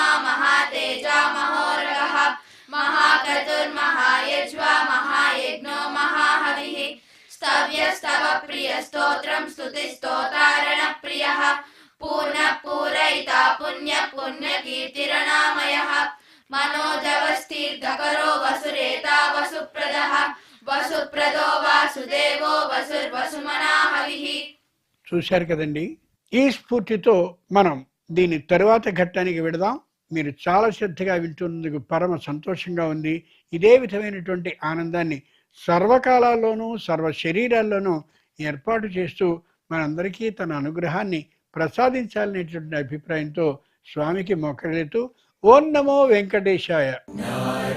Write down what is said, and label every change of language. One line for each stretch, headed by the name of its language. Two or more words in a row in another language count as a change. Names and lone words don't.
Sanskrit: महातेजा महोरगः महाक्रतुर्महायज्वा महायज्ञो महाहविः स्तव्यस्तव प्रियस्तोत्रं स्तुतिस्तोतारणप्रियः पूर्णः पूरयिता पुण्य पुण्यकीर्तिरणामयः मनोजवस्तीर्थकरो वसुरेता वसुप्रदः वसुप्रदो वासुदेवो वसुर्वसुमनाहविः.
Telugu: చూశారు కదండి. ఈ స్ఫూర్తితో మనం దీని తరువాత ఘట్టానికి వెళదాం. మీరు చాలా శ్రద్ధగా వింటున్నందుకు పరమ సంతోషంగా ఉంది. ఇదే విధమైనటువంటి ఆనందాన్ని సర్వకాలాల్లోనూ సర్వ శరీరాల్లోనూ ఏర్పాటు చేస్తూ మనందరికీ తన అనుగ్రహాన్ని ప్రసాదించాలనేటువంటి అభిప్రాయంతో స్వామికి మొక్కలేతూ
Sanskrit: ఓం నమో వెంకటేశాయ.